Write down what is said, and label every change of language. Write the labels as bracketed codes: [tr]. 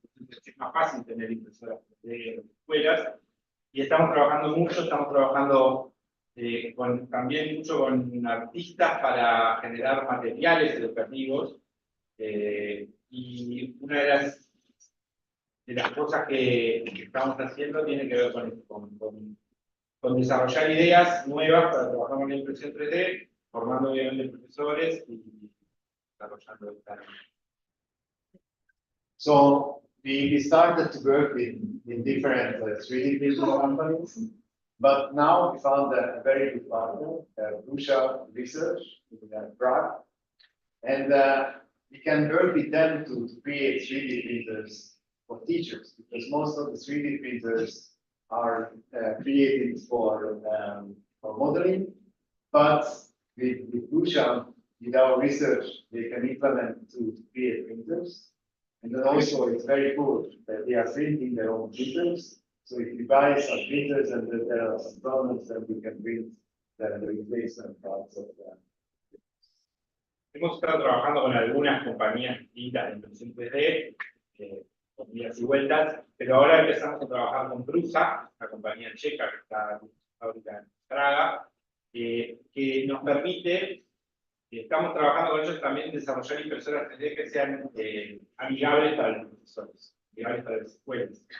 [es] Entonces, es más fácil tener impresoras 3D en las escuelas, y estamos trabajando también mucho con artistas para generar materiales educativos, y una de las cosas que estamos haciendo tiene que ver con desarrollar ideas nuevas para trabajar con la impresión 3D, formando obviamente profesores y desarrollando esta. [en] So we started to work in different 3D printing companies, but now we found a very good partner, Russia Research in Prague, and we can work with them to create 3D printers for teachers, because most of the 3D printers are created for modeling, but with Russia, with our research, they can implement to create printers. And then also it's very cool that they are printing their own printers. So if you buy some printers and there are some problems, then we can print the replacement parts of them. [es] Hemos estado trabajando con algunas compañías distintas de impresión 3D, con idas y vueltas, pero ahora empezamos a trabajar con Prusa, una compañía checa que está en fábrica en Praga, que nos permite Estamos trabajando con ellos también en desarrollar impresoras 3D que sean amigables para los profesores, amigables para las escuelas.